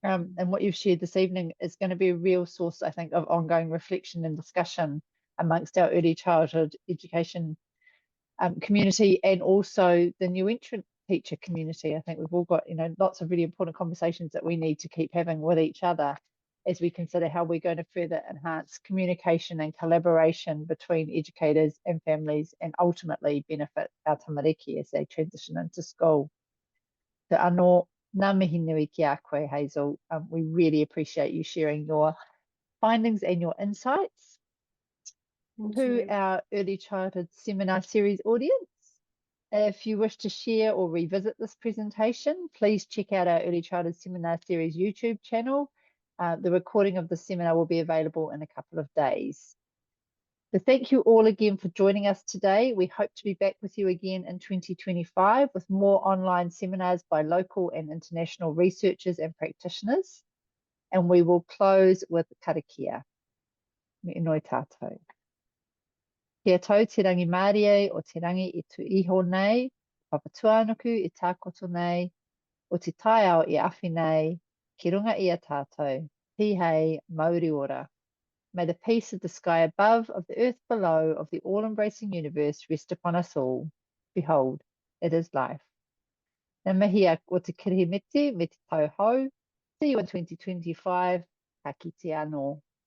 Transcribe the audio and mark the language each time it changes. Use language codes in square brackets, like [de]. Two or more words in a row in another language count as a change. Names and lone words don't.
[en] And what you've shared this evening is going to be a real source, I think, of ongoing reflection and discussion amongst our early childhood education community, and also the new entrant teacher community. I think we've all got, lots of really important conversations that we need to keep having with each other as we consider how we're going to further enhance communication and collaboration between educators and families, and ultimately benefit our tamariki as they transition into school. [mi] Te anō, ngā mihi nui ki a koe, Hazel. [en] We really appreciate you sharing your findings and your insights. Thank To you. our early childhood seminar series audience, if you wish to share or revisit this presentation, please check out our early childhood seminar series YouTube channel. The recording of the seminar will be available in a couple of days. So thank you all again for joining us today. We hope to be back with you again in 2025 with more online seminars by local and international researchers and practitioners. And we will close with karakia. [mi] Me inoi tātou. Kia tau te rangi Māori o te rangi I tu iho nei, papatuanuku I tākoto nei, o te tai ao I awhi nei, ki runga I a tātou, pihei Māori ora. [en] May the peace of the sky above, of the earth below, of the all-embracing universe rest upon us all. Behold, it is life. [mi] Ngā mihi o te kirihimeti me te tau hou. [en] See you in 2025. [mi] Ka kite anō.